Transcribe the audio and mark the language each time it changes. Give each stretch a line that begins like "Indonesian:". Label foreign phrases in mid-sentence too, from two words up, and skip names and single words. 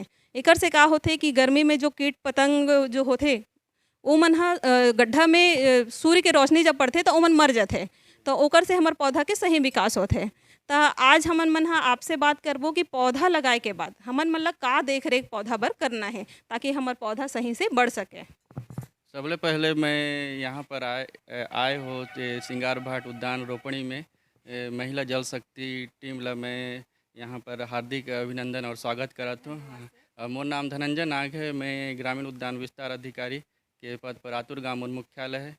Chhattisgarhi: एकर से का होथे कि गर्मी में जो कीट पतंग जो होथे ओमन हा गड्ढा में सूर्य के रोशनी जब पड़थे तो ओमन मर जाथे। तो ओकर से हमर पौधा के सही विकास होथे। तो आज हमन मन हा आपसे बात करबो कि पौधा लगाए के बाद हमन मन ला का देख रेख पौधा बर करना है ताकि हमर पौधा सही से बढ़ सके। सबले पहले मैं यहाँ पर आए हो सिंगार भाट उद्यान रोपणी में महिला जल शक्ति टीम ला मैं यहाँ पर हार्दिक अभिनंदन और स्वागत करता हूँ। मोर नाम धनंजय नाग है। मैं ग्रामीण उद्यान विस्तार अधिकारी के पद पर आतुर गाँव मन मुख्यालय है।